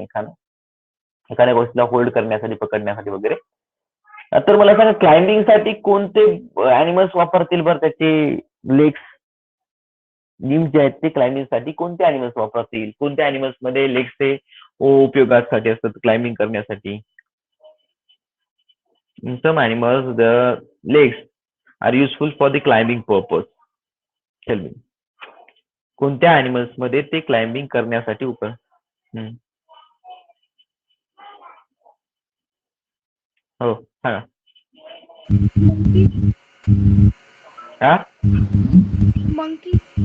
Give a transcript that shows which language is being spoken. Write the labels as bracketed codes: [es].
[mr] एखाद्या गोष्टीला होल्ड करण्यासाठी, पकडण्यासाठी वगैरे. तर मला सांगा क्लाइम्बिंग साठी कोणते अॅनिमल्स वापरतील बरं त्याचे लेग्स, लिम्स जे आहेत ते क्लाइम्बिंग साठी कोणते अॅनिमल्स वापरतील? कोणत्या अॅनिमल्स मध्ये लेग्सचे उपयोगासाठी असतात क्लाइम्बिंग करण्यासाठी? [en] In some animals, the legs are useful for the climbing purpose. Tell me. [mr] कोणत्या अॅनिमल्स मध्ये ते क्लाइम्बिंग करण्यासाठी हो सांगा. हा, [en] Monkey.